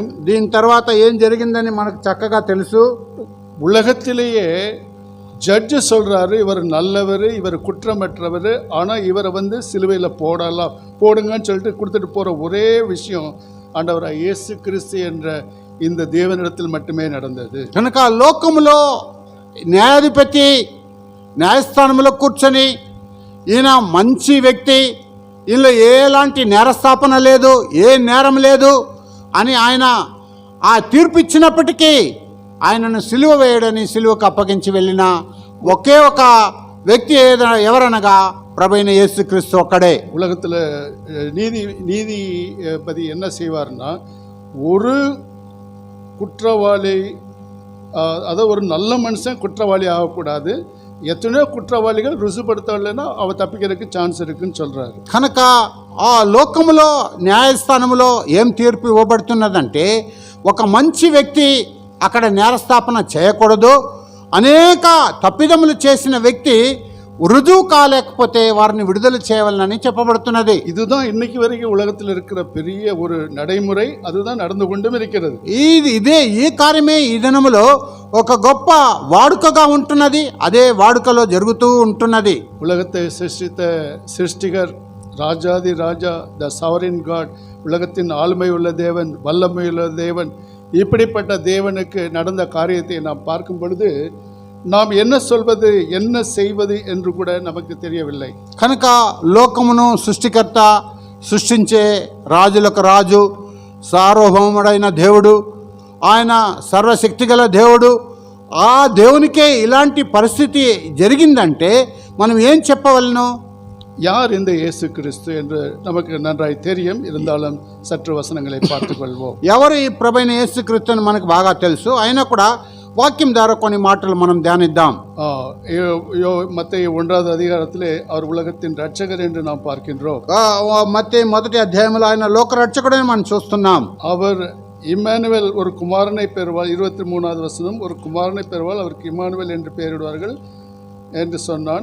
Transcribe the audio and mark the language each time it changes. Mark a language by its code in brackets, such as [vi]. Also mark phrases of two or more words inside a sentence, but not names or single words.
[te] దీని తర్వాత ఏం జరిగిందని మనకు చక్కగా తెలుసు. [ta] உலகத்திலேயே ஜட்ஜு சொல்றாரு இவர் நல்லவர், இவர் குற்றமற்றவர், ஆனால் இவரை சிலுவையில் போடுங்கன்னு சொல்லிட்டு கொடுத்துட்டு போகிற ஒரே விஷயம் ஆண்டவராக இயேசு கிறிஸ்து என்ற இந்த தேவனிடத்தில் மட்டுமே நடந்தது. [te] కనుక లోకములో న్యాయాధిపతి న్యాయస్థానంలో కూర్చొని ఈయన మంచి వ్యక్తి, ఈయనలో ఎలాంటి నేరస్థాపన లేదు, ఏ నేరం లేదు అని ఆయన ఆ తీర్పు ఇచ్చినప్పటికీ ఆయనను సిలువ వేయడని సిలువకు అప్పగించి వెళ్ళిన ఒకే ఒక వ్యక్తి ఎవరనగా ప్రభువైన యేసుక్రీస్తు ఒక్కడే. [ta] உலகத்தில் நீதிபதி என்ன செய்வார்னா, ஒரு குற்றவாளி, அதாவது ஒரு நல்ல மனுஷன் குற்றவாளி ஆகக்கூடாது, எத்தனையோ குற்றவாளிகள் రుజుపడతాడులేనా அவ తప్పిக்கிறதுக்கு ఛాన్స్ இருக்குன்னு சொல்றாரு. [te] కనుక ఆ లోకములో న్యాయస్థానంలో ఏం తీర్పు ఇవ్వబడుతున్నదంటే, ఒక మంచి వ్యక్తి అక్కడ నేరస్థాపన చేయకూడదు, అనేక తప్పిదములు చేసిన వ్యక్తి రుజువు కాలేకపోతే వారిని విడుదల చేయవాలని చెప్పబడుతున్నది. [ta] இதுதான் இன்னைக்கு வரைக்கும் உலகத்தில் இருக்கிற பெரிய ஒரு நடைமுறை, அதுதான் நடந்து கொண்டும் இருக்கிறது. [te] ఈ కార్యమే ఈ దినములో ఒక గొప్ప వాడుకగా ఉంటున్నది, అదే వాడుకలో జరుగుతూ ఉంటున్నది. [ta] உலகத்தை சிருஷ்டித்த சிருஷ்டிகர், ராஜாதி ராஜா, [en] the sovereign God, [ta] உலகத்தின் ஆளுமை உள்ள தேவன், வல்லமை உள்ள தேவன், இப்படிப்பட்ட தேவனுக்கு நடந்த காரியத்தை நாம் பார்க்கும் பொழுது நாம் என்ன சொல்வது என்ன செய்வது என்று கூட நமக்கு தெரியவில்லை. [te] కనుక లోకమును సృష్టికర్త, సృష్టించే రాజులకు రాజు, సార్వభౌముడైన దేవుడు, ఆయన సర్వశక్తిగల దేవుడు, ఆ దేవునికే ఇలాంటి పరిస్థితి జరిగిందంటే మనం ఏం చెప్పవలను? [ta] யார் இந்த இயேசு கிறிஸ்து என்று நமக்கு நன்றாய் தெரியும், இருந்தாலும் சற்று வசனங்களை பார்த்துக்கொள்வோம். [te] ఎవరు ఈ ప్రభువైన యేసుక్రీస్తు అని మనకు బాగా తెలుసు, అయినా కూడా వాక్యం ద్వారా కొన్ని మాటలు మనం ధ్యానిద్దాం. [ta] மத்தேயு 1வது அதிகாரத்திலே அவர் உலகத்தின் ரட்சகர் என்று நாம் பார்க்கின்றோம். [te] మత్తయి 1వ అధ్యాయంలో ఆయన లోక రక్షకుడని మనం చూస్తున్నాం. [ta] அவர் இம்மானுவேல் ஒரு குமாரனை பெறுவாள், 23வது வசனம், ஒரு குமாரனை பெறுவாள், அவருக்கு இம்மானுவேல் என்று பெயரிடுவார்கள் என்று சொன்னான்.